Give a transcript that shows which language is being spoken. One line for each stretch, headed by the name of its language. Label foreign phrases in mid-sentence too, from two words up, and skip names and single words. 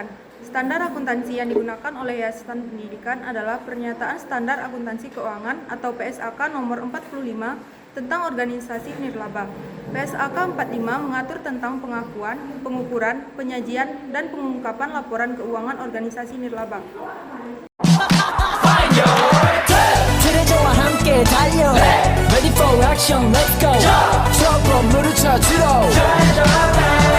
Indonesian: Standar akuntansi yang digunakan oleh Yayasan Pendidikan adalah Pernyataan Standar Akuntansi Keuangan atau PSAK nomor 45 tentang organisasi nirlaba. PSAK 45 mengatur tentang pengakuan, pengukuran, penyajian, dan pengungkapan laporan keuangan organisasi nirlaba.
Korean: 트레저와 함께 달려
English: Ready for action, let's go
Korean: 트러블 물을 찾으러